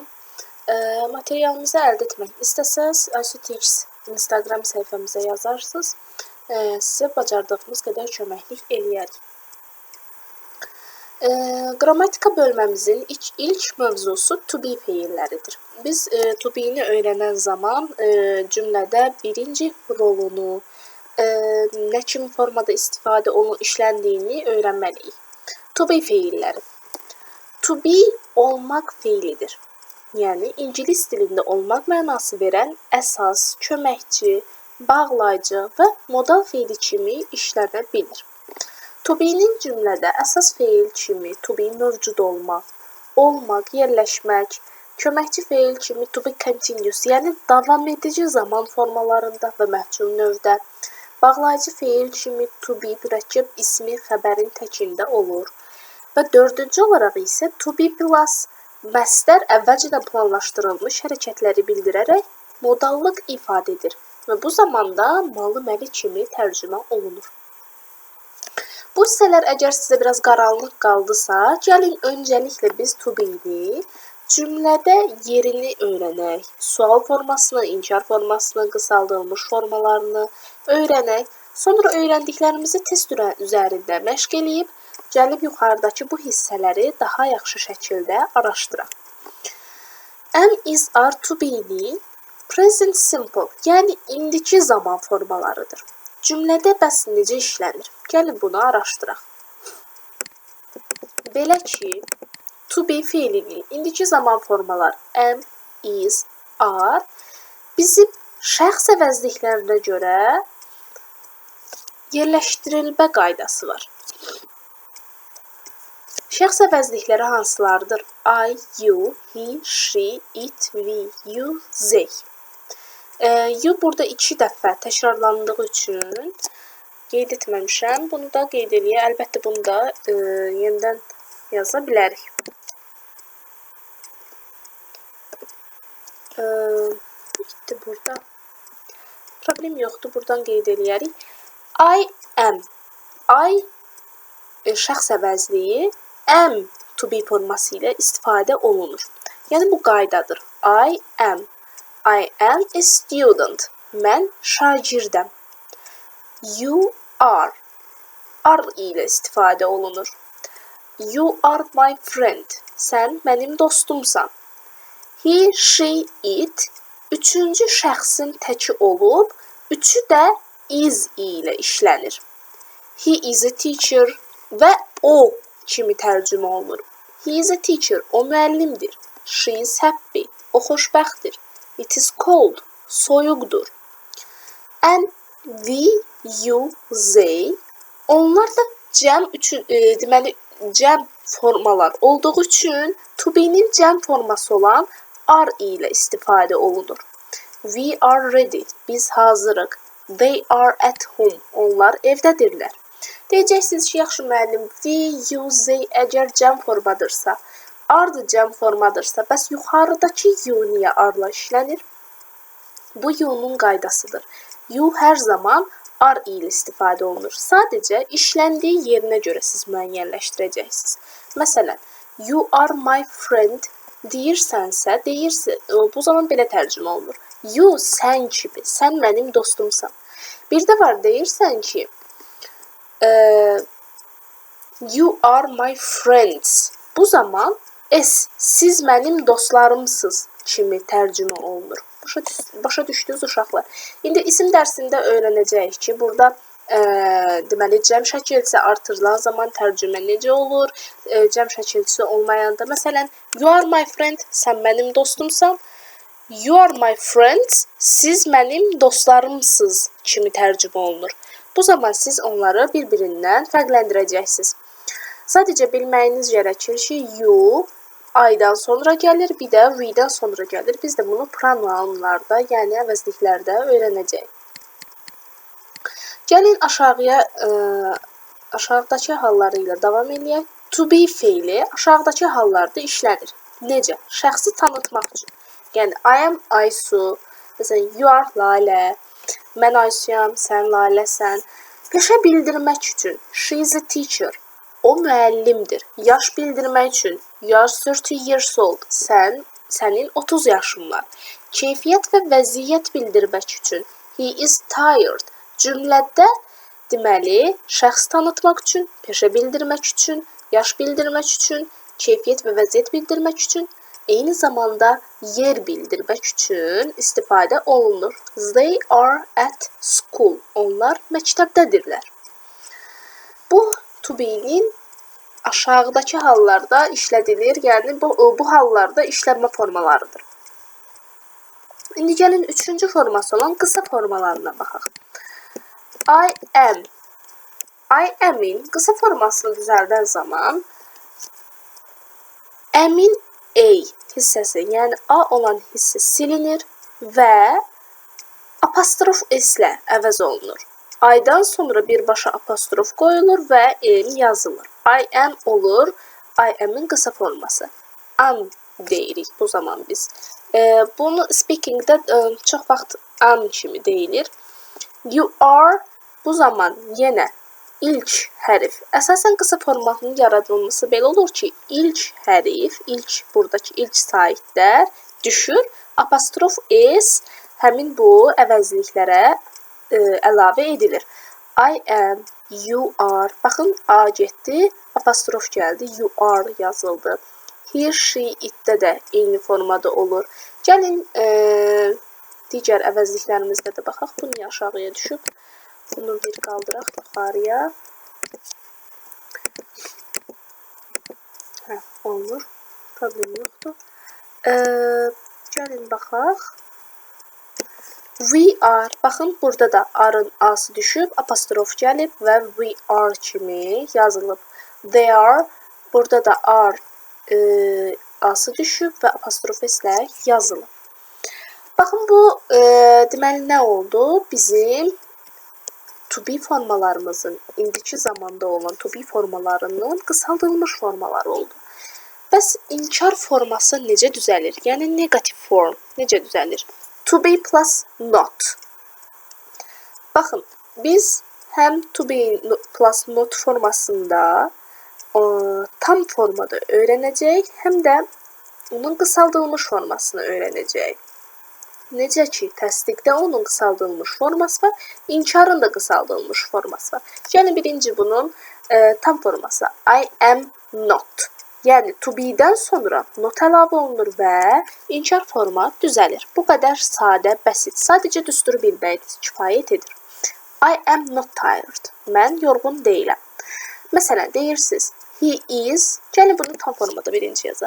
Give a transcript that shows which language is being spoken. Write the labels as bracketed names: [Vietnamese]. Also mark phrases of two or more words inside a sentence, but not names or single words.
[Azerbaijani] Materialımızı əldə etmək istəsəz, Aysu Teach Instagram səhifəmizə yazarsınız. Sizə bacardığımız qədər köməklik eləyərik. Qrammatika bölməmizin ilk mövzusu [English] to be [Azerbaijani] feilləridir. Biz [English] to be- [Azerbaijani] ni öyrənən zaman cümlədə birinci rolunu, nə kimi formada istifadə olunub işləndiyini öyrənməliyik. [English] To be [Azerbaijani] feilləri. [English] To be [Azerbaijani] olmaq feilidir. Yəni ingilis dilində olmaq mənası verən əsas, köməkçi, bağlayıcı və modal feili kimi işlənə bilir. [English] To be- [Azerbaijani] nin cümlədə əsas feil kimi [English] to be [Azerbaijani] mövcud olmaq, yerləşmək, köməkçi feil kimi [English] to be continuous, [Azerbaijani] yəni davam edici zaman formalarında və məhcul növdə, bağlayıcı feil kimi [English] to be [Azerbaijani] mürəkkəb ismi xəbərin təkində olur. Və dördüncü olaraq isə [English] to be plus [Azerbaijani] məstər əvvəlcədən planlaşdırılmış hərəkətləri bildirərək modallıq ifadə edir və bu zamanda malı məli kimi tərcümə olunur. Bu hissələr əgər sizə biraz qaranlıq qaldısa, gəlin öncəliklə biz [English] to be- [Azerbaijani] ni cümlədə yerini öyrənək, sual formasını, inkar formasını, qısaldılmış formalarını öyrənək, sonra öyrəndiklərimizi test üzərində məşq eləyib, gəlib yuxarıdakı bu hissələri daha yaxşı şəkildə araşdıraq. [English] Am, is, are, to be- [Azerbaijani] ni [English] present simple, [Azerbaijani] yəni indiki zaman formalarıdır. Cümlədə bəs necə işlənir? Gəlin bunu araşdıraq. Belə ki, [English] to be [Azerbaijani] feilinin indiki zaman formaları [English] am, is, are [Azerbaijani] bizim şəxs əvəzliklərinə görə yerləşdirilmə qaydası var. Şəxs əvəzlikləri hansılardır? [English] I, you, he, she, it, we, you, they. [Azerbaijani] You burada 2 dəfə təkrarlandığı üçün qeyd etməmişəm. Bunu da qeyd eləyə. Əlbəttə bunu da yenidən yaza bilərik. Bitdi burada. Problem yoxdur. Buradan qeyd eləyərik. [English] I am. [Azerbaijani] I şəxs əvəzliyi [English] am to be [Azerbaijani] forması ilə istifadə olunur. Yəni bu qaydadır. [English] I am. I am a student. [Azerbaijani] Mən şagirdəm. [English] You are. [Azerbaijani] Are ilə istifadə olunur. [English] You are my friend. [Azerbaijani] Sən mənim dostumsan. [English] He, she, it. [Azerbaijani] Üçüncü şəxsin təki olub, üçü də is ilə işlənir. [English] He is a teacher [Azerbaijani] və o kimi tərcümə olunur. [English] He is a teacher. [Azerbaijani] O müəllimdir. [English] She is happy. [Azerbaijani] O xoşbəxtdir. [English] It is cold. Soyuqdur. And we, you, they. [Azerbaijani] Onlar da cəm üçün, deməli cəm formalar olduğu üçün [English] to be- [Azerbaijani] nin cəm forması olan are ilə istifadə olunur. [English] We are ready. [Azerbaijani] Biz hazırıq. [English] They are at home. [Azerbaijani] Onlar evdədirlər. Deyəcəksiniz ki, yaxşı müəllim, [English] we, you, they [Azerbaijani] əgər cəm formadırsa, are cəm formadırsa, bəs yuxarıdakı you niyə are-la işlənir? Bu you-nun qaydasıdır. You hər zaman are ilə istifadə olunur. Sadəcə işləndiyi yerinə görə siz müəyyənləşdirəcəksiniz. Məsələn, [English] you are my friend [Azerbaijani] deyirsənsə, bu zaman belə tərcümə olunur. You sən kimi, sən mənim dostumsan. Bir də var, deyirsən ki, [English] you are my friends. [Azerbaijani] Bu zaman siz mənim dostlarımsınız kimi tərcümə olunur. Başa düşdünüz uşaqlar. İndi isim dərsində öyrənəcəyik ki, burada deməli cəm şəkilçisi artırılan zaman tərcümə necə olur? Cəm şəkilçisi olmayanda, məsələn, [English] you are my friend, [Azerbaijani] sən mənim dostumsan. [English] You are my friends, [Azerbaijani] siz mənim dostlarımsınız kimi tərcümə olunur. Bu zaman siz onları bir-birindən fərqləndirəcəksiniz. Sadəcə bilməyiniz gərəkir ki, you I-dan sonra gəlir, bir də we-dən sonra gəlir. Biz də bunu pronounlarda, yəni əvəzliklərdə öyrənəcəyik. Gəlin aşağıdakı halları ilə davam edək. To be feili aşağıdakı hallarda işlənir. Necə? Şəxsi tanıtmaq üçün. Yəni [English] I am [Azerbaijani] Aysu, məsələn [English] you are [Azerbaijani] Lalə, mən Aysuyam, sən Laləsən. Peşə bildirmək üçün [English] she is a teacher. [Azerbaijani] O müəllimdir. Yaş bildirmək üçün [English] you are 30 years old. [Azerbaijani] Sənin 30 yaşın var. Keyfiyyət və vəziyyət bildirmək üçün [English] he is tired. [Azerbaijani] Cümlədə deməli, şəxs tanıtmaq üçün, peşə bildirmək üçün, yaş bildirmək üçün, keyfiyyət və vəziyyət bildirmək üçün, eyni zamanda yer bildirmək üçün istifadə olunur. [English] They are at school. [Azerbaijani] Onlar məktəbdədirlər. Bu [English] to be- [Azerbaijani] nin aşağıdakı hallarda işlədilir, yəni bu hallarda işlənmə formalarıdır. İndi gəlin üçüncü forması olan qısa formalarına baxaq. [English] I am. I am'in [Azerbaijani] qısa formasını düzəldən zaman am-in A hissəsi, yəni A olan hissə silinir və apostrof S-lə əvəz olunur. I-dan sonra birbaşa apostrof qoyulur və M yazılır. [English] I am [Azerbaijani] olur, [English] I am'in [Azerbaijani] qısa forması. Am deyirik bu zaman biz. Bunu speakingdə çox vaxt am kimi deyilir. [English] You are [Azerbaijani] bu zaman yenə ilk hərf. Əsasən qısa formatının yaradılması belə olur ki, ilk hərf, buradakı ilk saitlər düşür, apostrof S həmin bu əvəzliklərə əlavə edilir. [English] I am, you are. [Azerbaijani] Baxın, A getdi, apostrof gəldi, [English] you are yazıldı. He, she, [Azerbaijani] itdə də eyni formada olur. Gəlin digər əvəzliklərimizdə də baxaq. Bu niyə aşağıya düşüb? Bunu bir qaldıraq yuxarıya. Olmur. Problem yoxdur. Gəlin baxaq. [English] We are. [Azerbaijani] Baxın, burada da are-ın A-sı düşüb, apostrof gəlib və [English] we are [Azerbaijani] kimi yazılıb. [English] They are. [Azerbaijani] Burada da are A-sı düşüb və apostrof S-lə yazılıb. Baxın, bu deməli nə oldu? Bizim [English] to be [Azerbaijani] formalarımızın indiki zamanda olan [English] to be [Azerbaijani] formalarının qısaldılmış formaları oldu. Bəs inkar forması necə düzəlir? Yəni negativ form necə düzəlir? [English] To be plus not. [Azerbaijani] Baxın, biz həm [English] to be plus not [Azerbaijani] formasında tam formada öyrənəcəyik, həm də onun qısaldılmış formasını öyrənəcəyik. Necə ki, təsdiqdə onun qısaldılmış forması var, inkarın da qısaldılmış forması var. Yəni, birinci bunun tam forması [English] I am not. [Azerbaijani] Yəni, [English] to be- [Azerbaijani] dən sonra not əlavə olunur və inkar forma düzəlir. Bu qədər sadə, bəsit. Sadəcə düsturu bilməyiniz kifayət edir. [English] I am not tired. [Azerbaijani] Mən yorğun deyiləm. Məsələn, deyirsiniz, [English] he is. [Azerbaijani] Gəlin, bunu tam formada birinci yazaq.